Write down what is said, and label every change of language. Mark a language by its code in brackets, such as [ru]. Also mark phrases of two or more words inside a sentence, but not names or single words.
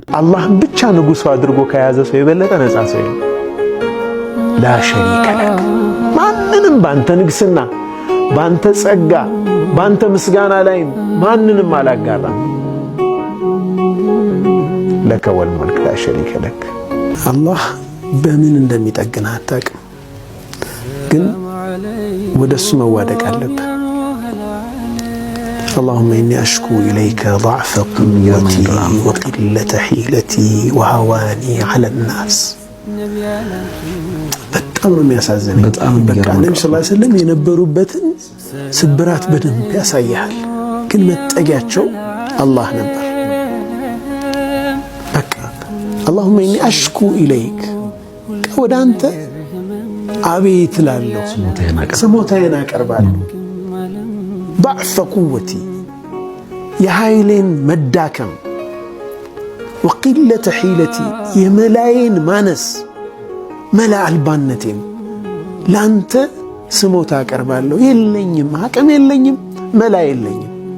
[am] አላህን ብቻ ንጉሱ አድርጎ ከያዘ ሰው የበለጠ ነፃ ሰው የለም። [ar] لا شريك لك። [am] ማንንም ባንተ ንግስና፣ ባንተ ጸጋ፣ ባንተ ምስጋና ላይ ማንንም አላጋራም። [ar] لك والملك لا شريك لك። [am] አላህ በምን እንደሚጠግንህ አታውቅም፣ ግን ወደሱ መዋደቅ አለብህ። [ar] اللهم إني أشكو إليك ضعف قوتي وقلة حيلتي وهواني على الناس. [am] በጣም ነው የሚያሳዝነኝ። በቃ ነብዩ [ar] صلى الله عليه وسلم [am] የነበሩበትን ስብራት በደንብ ያሳያል፣ ግን መጠጊያቸው አላህ ነበር። በቃ [ar] اللهم إني أشكو إليك [am] ወደ አንተ አቤት እላለሁ፣ ስሞታዬን አቀርባለሁ። [ar] ضعف قوتي [am] የኃይሌን መዳከም፣ [ar] وقلة حيلتي [am] የመላዬን ማነስ፣ መላ አልባነቴን ለአንተ ስሞታ አቀርባለሁ። የለኝም፣ አቅም የለኝም፣ መላ የለኝም።